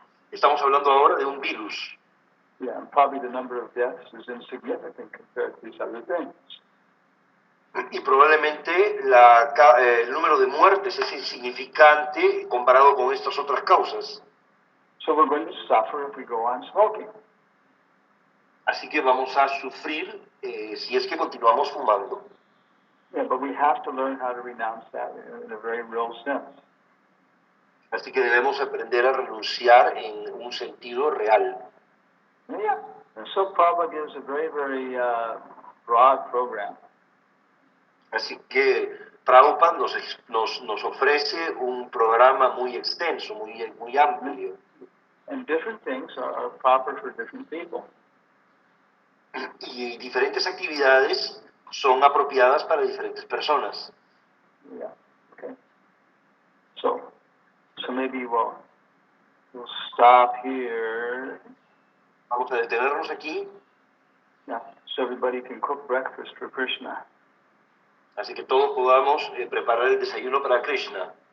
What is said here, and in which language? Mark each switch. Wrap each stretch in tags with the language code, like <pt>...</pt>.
<es>Estamos hablando ahora de un virus.</es> <en>Yeah, and probably the number of deaths is insignificant compared to these other things.</en> <es>Y probablemente el número de muertes es insignificante comparado con estas otras causas.</es> <en>So we're going to suffer if we go on smoking.</en> <es>Así que vamos a sufrir si es que continuamos fumando.</es> <en>Yeah, but we have to learn how to renounce that in a very real sense.</en> <es>Así que debemos aprender a renunciar en un sentido real.</es> <en>Yeah. And so Prabhupada gives a very, very broad program.</en> <es>Así que Prabhupada nos ofrece un programa muy extenso, muy amplio.</es> <en>And different things are proper for different people.</en> <es>Y diferentes actividades son apropiadas para diferentes personas.</es> <en>Yeah. Okay. So maybe we'll stop here.</en> <es>Vamos a detenernos aquí.</es> <en>Yeah. So everybody can cook breakfast for Krishna.</en> <es>Así que todos podamos preparar el desayuno para Krishna.</es>